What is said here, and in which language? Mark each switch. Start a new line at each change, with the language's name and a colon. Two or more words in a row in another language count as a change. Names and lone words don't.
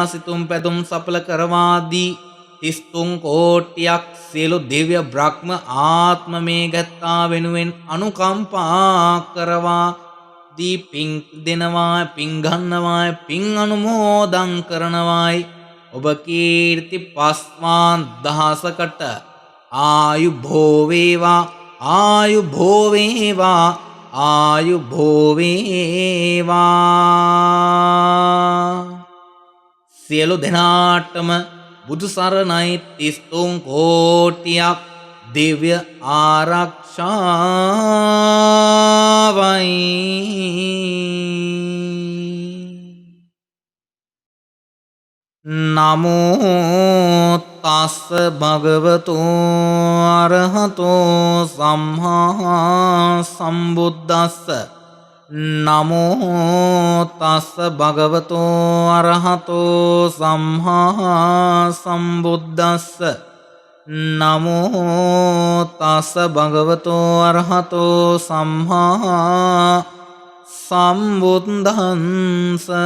Sinhala: සිතුම් පැතුම් සඵල කරවා දී 33 කෝටියක් සියලු දිව්‍ය බ්‍රහ්ම ආත්ම මේ ගැත්තා වෙනුවෙන් අනුකම්පා කරවා දී පින් දෙනවා පින් ගන්නවායි පින් අනුමෝදන් කරනවායි ඔබ කීර්ති පස්වාන් දහසකට ආයු භෝවේවා ආයු භෝවේවා ආයු භෝවේවා. සියලු දෙනාටම බුදු සරණයි 33 කෝටියක් දිව්‍ය ආරක්ෂාවයි.
Pali: නමෝ තස්ස භගවතු අරහතෝ සම්මා සම්බුද්දස්ස නමෝ තස්ස භගවතු අරහතෝ සම්මා සම්බුද්දස්ස නමෝ තස්ස භගවතු අරහතෝ සම්මා සම්බුද්දන්ස.